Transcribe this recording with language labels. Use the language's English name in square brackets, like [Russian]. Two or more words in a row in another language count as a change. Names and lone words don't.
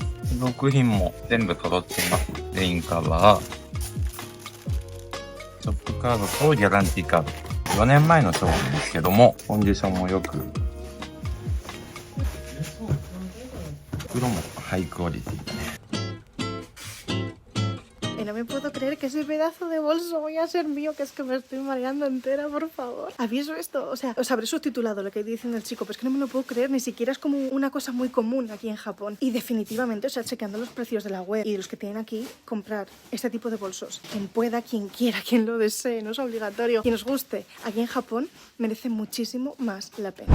[Japanese] 付属品も全部揃っています。レインカバー、ショップカードとギャランティーカード。4年前の商品ですけども、コンディションもよく、袋もハイクオリティだね。 [Spanish] No me puedo creer que ese pedazo de bolso voy a ser mío, que es que me estoy mareando entera, por favor. ¿Habéis visto esto? O sea, os habré subtitulado lo que dicen el chico, pero es que no me lo puedo creer, ni siquiera es como una cosa muy común aquí en Japón. Y definitivamente, o sea, chequeando los precios de la web y de los que tienen aquí, comprar este tipo de bolsos, quien pueda, quien quiera, quien lo desee, no es obligatorio, quien os guste, aquí en Japón merece muchísimo más la pena.